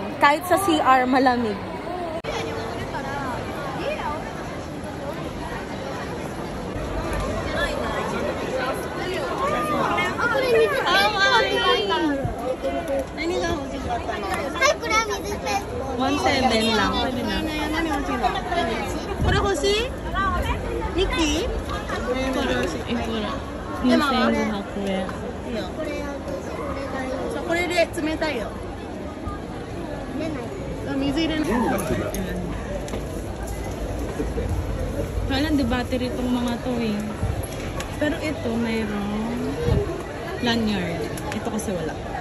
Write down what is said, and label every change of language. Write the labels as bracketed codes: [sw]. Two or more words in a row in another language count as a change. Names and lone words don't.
[tl] Kahit sa CR malamig. $1.7 lang. Pwede na. [ja] これ欲しい？2期？これ2500円。これで冷たいよ。水入れない。 [tl] Kailan di battery itong mga to eh. Pero ito mayroong lanyard. Ito kasi wala.